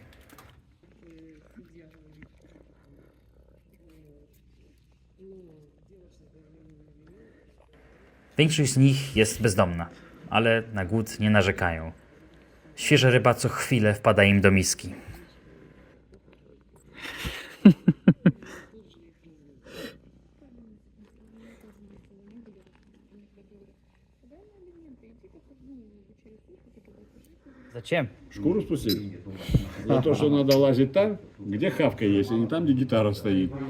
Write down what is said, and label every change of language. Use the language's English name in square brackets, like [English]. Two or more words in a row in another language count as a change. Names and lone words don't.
[Polish] Większość z nich jest bezdomna, ale na głód nie narzekają. Świeża ryba co chwilę wpada im do miski. [Russian] Зачем? Шкуру спустить? За то, что надо лазить там, где хавка есть, а не там, где гитара стоит.